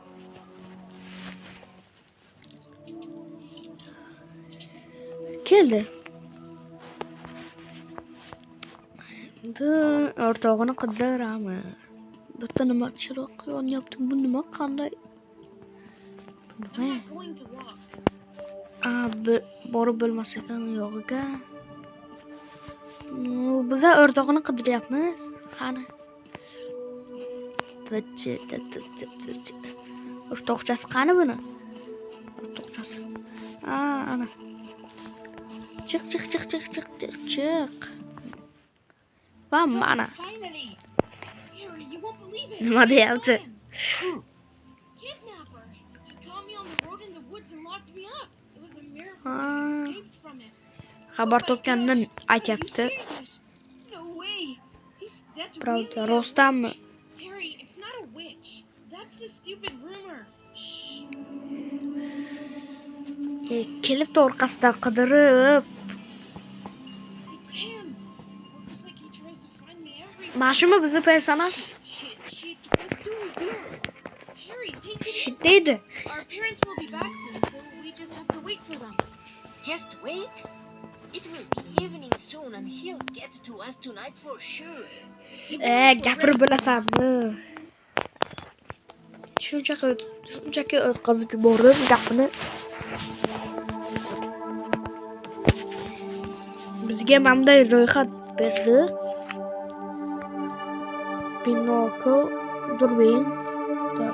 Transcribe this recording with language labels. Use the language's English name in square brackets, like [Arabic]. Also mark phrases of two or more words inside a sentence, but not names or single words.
[Uzbek] Keldi. Endi o'rtog'ini qidiramiz. Bitta nima chiroq yonyapti. Bu nima qanday? Bu [English] I'm [Uzbek] nima? [English] not going to walk. [Uzbek] Borib bo'lmas ekan yog'iga. Biz o'rtog'ini qidiryapmiz. Qani? O'rtoqchasi qani buni? O'rtoqchasi. Ana. Chiq. Va mana. [English] Finally. Harry, you won't believe it. [Uzbek] Nima deyapti? [English] Kidnapper. He caught me on the road in the woods and locked me up. It was a miracle I escaped from it. [Uzbek] Xabar topganini aytayapti. [English] No way. That's [Uzbek] Pravda, [English] really [Uzbek] rostdanmi? [English] Harry, it's not a witch. That's a stupid rumor. Shh. [Uzbek] Kelib orqasidan qidirib. [English] It's him. Looks like he tries to find me everywhere. [Uzbek] Mashumi bizni personaj? [English] Shit. What do we do? Harry, take it Shit easy. [Uzbek] deydi. [English] Our parents will be back soon, so we just have to wait for them. Just wait. It will be evening soon and he'll get to us tonight for sure. [Uzbek] Gapirib bilasanmi? Shunchaki o'tkazib yuborib gapini. Bizga bunday ro'yxat berdi. Binokl, durbin, tak.